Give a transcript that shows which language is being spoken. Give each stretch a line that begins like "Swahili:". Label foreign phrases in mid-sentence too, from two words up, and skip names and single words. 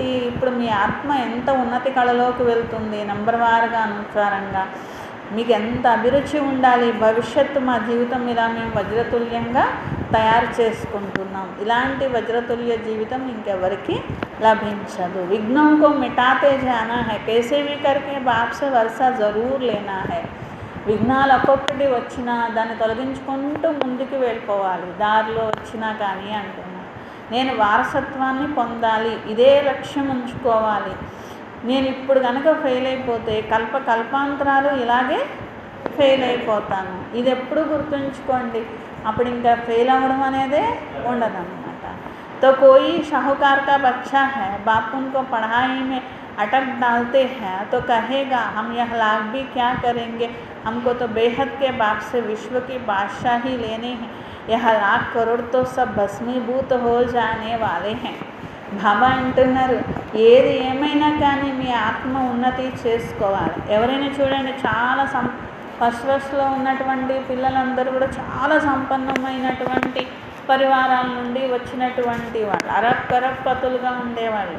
Telugu: ఇప్పుడు మీ ఆత్మ ఎంత ఉన్నతి కళలోకి వెళ్తుంది, నంబర్ వారుగా అనుసారంగా మీకు ఎంత అభిరుచి ఉండాలి. భవిష్యత్తు మా జీవితం ఇలా మేము వజ్రతుల్యంగా తయారు చేసుకుంటున్నాం. ఇలాంటి వజ్రతుల్య జీవితం ఇంకెవరికి లభించదు.
Hindi: विघ्न को मिटाते जाना है, कैसे भी करके बाप से वर्षा जरूर लेना है.
Telugu: విఘ్నాలు ఒక్కొక్కటి వచ్చినా దాన్ని తొలగించుకుంటూ ముందుకు వెళ్ళిపోవాలి. దారిలో వచ్చినా కానీ అంటున్నాను, నేను వారసత్వాన్ని పొందాలి, ఇదే లక్ష్యం ఉంచుకోవాలి. నేను ఇప్పుడు కనుక ఫెయిల్ అయిపోతే కల్పాంతరాలు ఇలాగే ఫెయిల్ అయిపోతాను. ఇది ఎప్పుడు గుర్తుంచుకోండి, అప్పుడు ఇంకా ఫెయిల్ అవ్వడం అనేదే ఉండదన్నమాట.
Hindi: तो कोई शाहूकार का बच्चा है, बाप उनको పढ़ाई में अटक डालते हैं तो कहेगा हम यह लाख भी क्या करेंगे, हमको तो बेहद के बाप से विश्व की बादशाही लेनी है, यह लाख करोड़ तो सब भस्मीभूत हो जाने वाले हैं.
Telugu: బాబా అంటున్నారు ఏది ఏమైనా కానీ మీ ఆత్మ ఉన్నతి చేసుకోవాలి. ఎవరైనా చూడండి, చాలా ఫస్ట్లో ఉన్నటువంటి పిల్లలందరూ కూడా చాలా సంపన్నమైనటువంటి పరివారాల నుండి వచ్చినటువంటి వాళ్ళు, అరప్పతులుగా ఉండేవాళ్ళు.